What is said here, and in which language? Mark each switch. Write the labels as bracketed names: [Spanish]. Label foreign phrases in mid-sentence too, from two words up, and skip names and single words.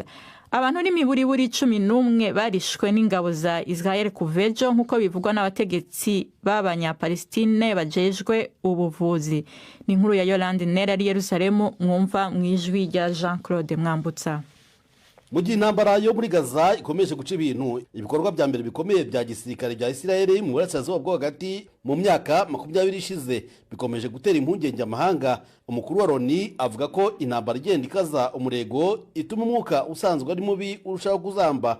[Rundi] Abantu n'imiburiburi 11 barishwe n'ingabo za Israel kuvejo nkuko bivugwa n'abategetsi b'abanyapalestine bajejwe ubuvuzi. Ni inkuru ya Yolande Nera ari Yerusalemu mwumva mwijwi rya Jean-Claude Mwambutsa. [Kinyarwanda] Mu gihe intambara yo muri Gaza ikomeje guca ibintu ibikorwa bya mbere bikomeye bya gisirikare bya Israel mu burasirazuba bwo hagati mu myaka 20 ishize bikomeje gutera impungenge amahanga. Umukuru wa Loni avuga ko intambara igenda ikaza umurego ituma umwuka usanzwe ari mubi urushaho kuzamba.